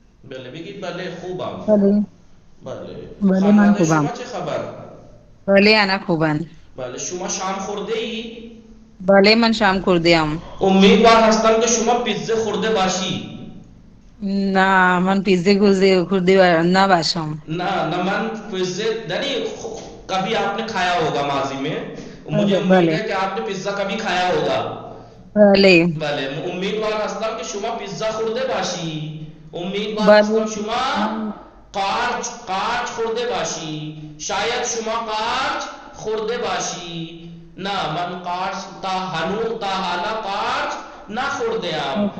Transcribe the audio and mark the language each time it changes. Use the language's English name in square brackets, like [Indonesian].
[Persian] بله بگید بله خوبم. بله بله بله من خانواده خوبم. شما چه خبر؟ بله انا خوبم. بله شما شام خورده ای؟ بله من شام خوردم. امیدوار هستم که شما پیتزا خورده باشی. نه من پیزا خورده نباشم. نه من [Urdu] پیتزا نہیں کبھی آپ نے کھایا ہوگا ماضی میں. مجھے امید ہے کہ آپ نے پیتزا کبھی کھایا ہوگا. [Persian] بله بله امیدوار هستم که شما پیتزا خورده باشی. امیدوار هستم شما قارچ خورده باشی. شاید شما قارچ خورده باشی. نه من قارچ تا حالا قارچ نخورده ام.